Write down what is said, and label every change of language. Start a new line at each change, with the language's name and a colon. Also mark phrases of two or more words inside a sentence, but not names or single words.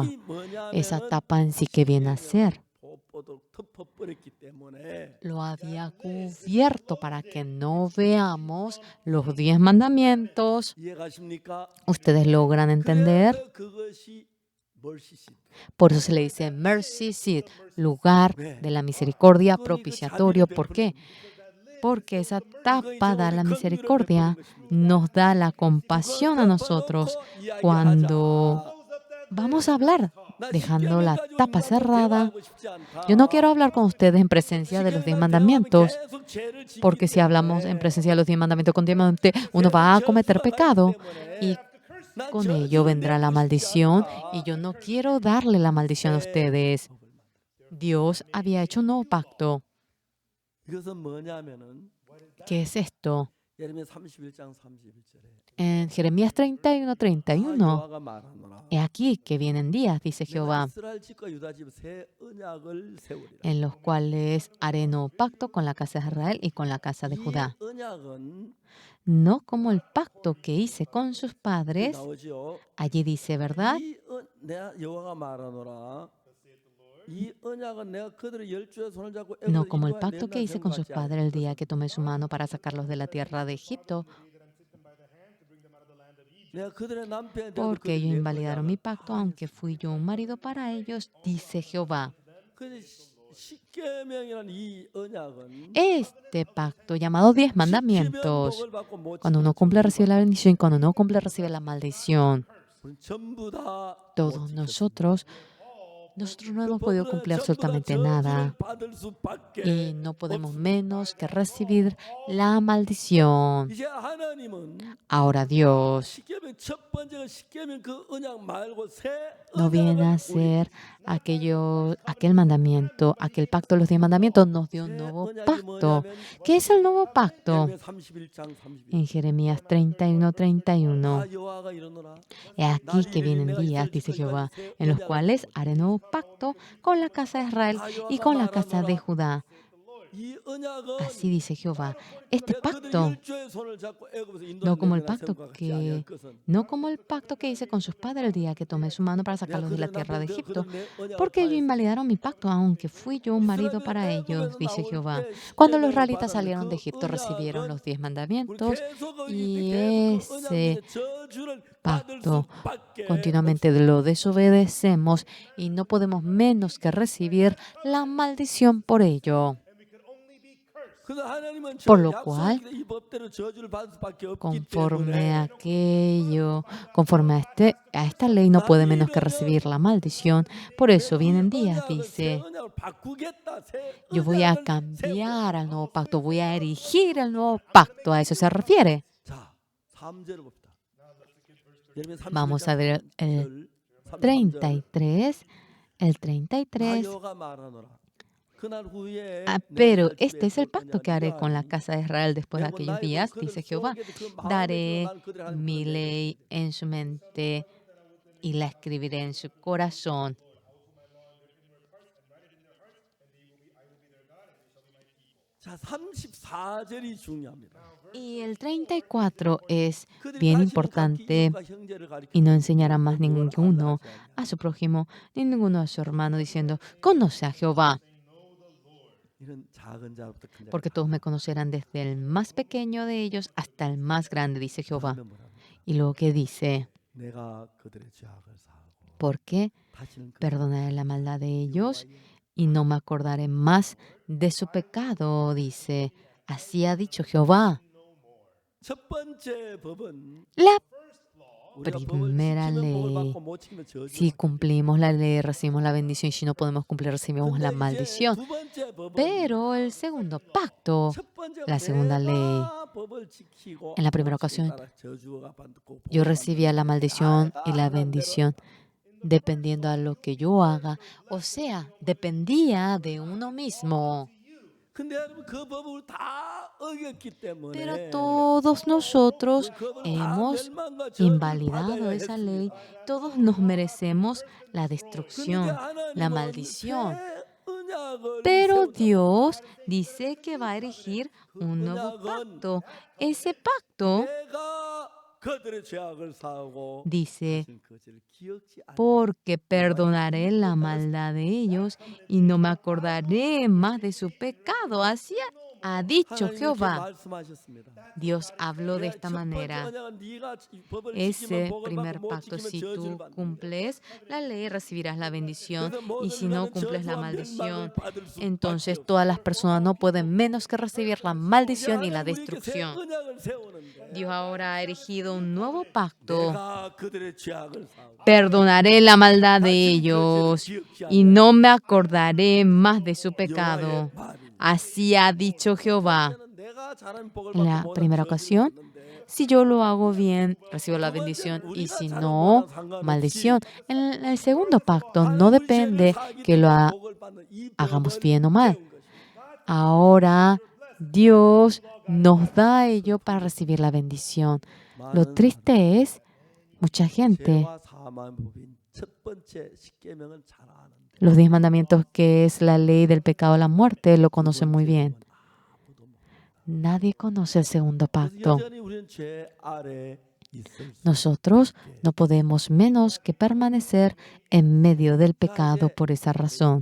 Spanish: Esa tapa en sí que viene a ser. Lo había cubierto para que no veamos los 10 mandamientos. ¿Ustedes logran entender? Por eso se le dice
English: mercy seat,
Spanish: lugar de la misericordia propiciatorio. ¿Por qué? Porque esa tapa da la misericordia, nos da la compasión a nosotros cuando vamos a hablar dejando la tapa cerrada. Yo no quiero hablar con ustedes en presencia de los 10 mandamientos, porque si hablamos en presencia de los 10 mandamientos continuamente, uno va a cometer pecado y con ello vendrá la maldición. Y yo no quiero darle la maldición a ustedes. Dios había hecho un nuevo pacto.
Korean: 이것은 뭐냐면은
Spanish: ¿Qué es esto?
Korean: 예레미야 31장 31절에
Spanish: En Jeremías 31:31,
Korean: 여호와가 말하노라.
Spanish: he aquí que vienen días, dice
Korean: 내가
Spanish: Jehová,
Korean: 이스라엘 집과 유다 집 새 언약을 세우리라.
Spanish: en los cuales haré nuevo pacto con la casa de Israel y con la casa de
Korean: 이
Spanish: Judá.
Korean: 언약은
Spanish: No como el pacto que hice con sus
Korean: 여기
Spanish: padres.
Korean: 나오죠.
Spanish: Allí dice, ¿verdad?
Korean: 내가 여호와가 말하노라. 이 언약은 내가 그들의 열조의 손을 잡고
Spanish: No
Korean: 애굽에서
Spanish: como el
Korean: 인도한
Spanish: pacto que
Korean: 옛날
Spanish: hice con sus
Korean: 생각지
Spanish: padres el día
Korean: 않을
Spanish: que tomé su mano para sacarlos de la tierra de Egipto,
Korean: 내가 그들의 남편이 되어도
Spanish: porque ellos
Korean: 그들이 내
Spanish: invalidaron mi
Korean: 언약을
Spanish: pacto, aunque fui yo un marido para ellos, dice Jehová.
Korean: 근데 십계명이라는 이 언약은
Spanish: Este pacto, llamado 10
Korean: 지키면
Spanish: mandamientos,
Korean: 복을 받고 못
Spanish: cuando uno
Korean: 지키면
Spanish: cumple
Korean: 저주를
Spanish: recibe la bendición y cuando no cumple recibe la maldición.
Korean: 우리는 전부 다
Spanish: Todos
Korean: 못 지켰습니다.
Spanish: nosotros no hemos podido cumplir absolutamente nada
Korean: 받을 수밖에.
Spanish: y no podemos menos que recibir la maldición.
Korean: 이제 하나님은
Spanish: Ahora Dios
Korean: 십계명 첫 번째가 십계명 그 언약 말고 새
Spanish: no viene a
Korean: 언약을
Spanish: hacer aquel mandamiento, aquel pacto de los 10 mandamientos, nos dio un nuevo pacto. ¿Qué es el nuevo pacto?
Korean: 예레미야 31장 31절.
Spanish: En Jeremías 31:31.
Korean: 나 여호와가 이르노라.
Spanish: He aquí que vienen días, dice Jehová, en los cuales haré nuevo pacto con la casa de Israel y con la casa de Judá.
Korean: 이 언약은
Spanish: Así dice Jehová. Este
Korean: 내가 그들의
Spanish: pacto,
Korean: 열조의 손을 잡고 애굽에서 인도한
Spanish: no como el
Korean: 옛날
Spanish: pacto
Korean: 생각과 같지 아니할
Spanish: que
Korean: 것은
Spanish: no como el pacto que hice con sus padres el día que tomé su mano para
Korean: 내가
Spanish: sacarlos de la
Korean: 그들의
Spanish: tierra de
Korean: 남편
Spanish: Egipto,
Korean: 그들 내 언약을
Spanish: porque ellos
Korean: 파했으니
Spanish: invalidaron mi pacto, aunque fui yo un marido para ellos,
Korean: 애굽에서
Spanish: dice
Korean: 나올
Spanish: Jehová.
Korean: 때
Spanish: Cuando los
Korean: 십계명을
Spanish: israelitas
Korean: 받았는데
Spanish: salieron de
Korean: 그
Spanish: Egipto, recibieron
Korean: 언약은
Spanish: los 10
Korean: 우리
Spanish: mandamientos
Korean: 계속
Spanish: y
Korean: 계속 그 언약
Spanish: ese
Korean: 위에 저주를 받을
Spanish: pacto
Korean: 수밖에
Spanish: continuamente lo desobedecemos y no podemos menos que recibir la maldición por ello.
Korean: 그래서 하나님은
Spanish: Por
Korean: 저
Spanish: lo cual,
Korean: 약속의 이 법대로 저주를 받을 수밖에 없기
Spanish: conforme a
Korean: 때문에
Spanish: aquello, conforme a esta ley no puede menos que recibir la maldición. Por eso vienen días,
Korean: 새
Spanish: dice,
Korean: 언약을 바꾸겠다. 새
Spanish: yo voy a
Korean: 언약을
Spanish: cambiar al nuevo pacto, voy a erigir el nuevo pacto. ¿A eso se refiere?
Korean: 자, 3절을 봅시다. 예레미야
Spanish: Vamos a ver el
Korean: 33절,
Spanish: 33, el
Korean: 나
Spanish: 33.
Korean: 여호와가 말하노라. 그날 후에
Spanish: Pero este es el pacto que haré con la casa de Israel después de aquellos días, dice Jehová. Daré mi ley en su mente y la escribiré en su corazón.
Korean: 자, 34절이 중요합니다.
Spanish: Y el 34 es
Korean: 그들이
Spanish: bien
Korean: 다시는
Spanish: importante
Korean: 각기 이웃과 형제를 가리켜
Spanish: y no enseñará más
Korean: 그걸
Spanish: ninguno
Korean: 알라 하지 않냐.
Spanish: a su prójimo ni ninguno a su hermano diciendo, conoce a Jehová,
Korean: 이런 작은 자부터 큰 자.
Spanish: porque todos me conocerán desde el más pequeño de ellos hasta el más grande, dice Jehová. Y luego que dice,
Korean: 내가 그들의 죄악을 사하고
Spanish: porque
Korean: 다시는 그
Spanish: perdonaré la maldad de ellos y no me acordaré más de su pecado, dice. Así ha dicho Jehová.
Korean: 첫 번째 법은
Spanish: La
Korean: 우리가 법을
Spanish: primera
Korean: 지키면 복을
Spanish: ley.
Korean: 받고 못 지키면 저주.
Spanish: Si cumplimos la ley, recibimos la bendición. Y si no podemos cumplir, recibimos la
Korean: 근데 이제
Spanish: maldición.
Korean: 두 번째 법은
Spanish: Pero el segundo pacto,
Korean: 첫 번째
Spanish: la segunda ley,
Korean: 법을 지키고
Spanish: en la primera
Korean: 못 지키는
Spanish: ocasión,
Korean: 따라 저주가 받고
Spanish: yo
Korean: 복을
Spanish: recibía la
Korean: 받는
Spanish: maldición y la
Korean: 하나님대로.
Spanish: bendición dependiendo a lo que yo haga. O sea, dependía de uno mismo.
Korean: 근데 여러분 그 법을 다 어겼기 때문에
Spanish: Pero todos nosotros
Korean: 그 법을 다
Spanish: hemos
Korean: 멸망과 저주를
Spanish: invalidado
Korean: 받아야
Spanish: esa ley.
Korean: 했습니다.
Spanish: Todos nos merecemos la
Korean: 근데
Spanish: destrucción, la
Korean: 하나님은
Spanish: maldición.
Korean: 새 언약을
Spanish: Pero
Korean: 세우자.
Spanish: Dios dice que va a erigir un nuevo pacto. Ese pacto
Korean: 내가 그들의 죄악을 사하고
Spanish: dice,
Korean: 다시는 그 죄를 기억지 않
Spanish: porque perdonaré la maldad de ellos y no me acordaré más de su pecado. Así ha dicho
Korean: 하나님 이렇게
Spanish: Jehová.
Korean: 말씀하셨습니다.
Spanish: Dios habló de
Korean: 내가
Spanish: esta
Korean: 첫 번째
Spanish: manera.
Korean: 언약은 네가 이 법을 지키면
Spanish: Ese
Korean: 복을 받고
Spanish: primer
Korean: 못
Spanish: pacto,
Korean: 지키면
Spanish: si
Korean: 저주를
Spanish: tú
Korean: 받는다.
Spanish: cumples la ley, recibirás la bendición,
Korean: 그래서
Spanish: y
Korean: 모든
Spanish: si no
Korean: 인간은
Spanish: cumples la
Korean: 저주와 멸망을
Spanish: maldición,
Korean: 받을 수밖에
Spanish: entonces
Korean: 없어.
Spanish: todas las personas no pueden menos que recibir la
Korean: 이제
Spanish: maldición y la
Korean: 하나님 우리에게 새
Spanish: destrucción.
Korean: 언약을 세우는데
Spanish: Dios ahora ha erigido un nuevo pacto.
Korean: 내가 그들의 죄악을 사하고
Spanish: Perdonaré la maldad de
Korean: 다시는 그 죄를
Spanish: ellos
Korean: 기억지
Spanish: y
Korean: 아니하리라.
Spanish: no me acordaré más de su
Korean: 여호와의
Spanish: pecado.
Korean: 말이니.
Spanish: Así ha dicho Jehová.
Korean: 첫째는 내가 잘하면 복을
Spanish: En
Korean: 받고
Spanish: la
Korean: 못하면
Spanish: primera
Korean: 저주를
Spanish: ocasión,
Korean: 받는데
Spanish: si yo lo hago bien, recibo la
Korean: 두 번째는
Spanish: bendición, y
Korean: 우리가
Spanish: si
Korean: 잘하면
Spanish: no,
Korean: 못하면 상관없이
Spanish: maldición. En el segundo pacto no
Korean: 하나님 우리 죄를
Spanish: depende
Korean: 사하기
Spanish: que lo
Korean: 때문에 복을 받는 이
Spanish: hagamos
Korean: 법을
Spanish: bien o mal.
Korean: 세운 것입니다.
Spanish: Ahora Dios nos da ello para recibir la bendición. Lo
Korean: 많은
Spanish: triste es, mucha gente,
Korean: 죄와 사망의 법인 첫 번째 십계명은 잘 아는데
Spanish: los 10 mandamientos, que es la ley del pecado y la muerte, lo conocen muy bien.
Korean: 아무도 모른다.
Spanish: Nadie conoce el segundo
Korean: 그래서
Spanish: pacto.
Korean: 여전히 우리는 죄 아래 있을 수
Spanish: Nosotros no podemos menos que permanecer en medio del pecado por esa razón.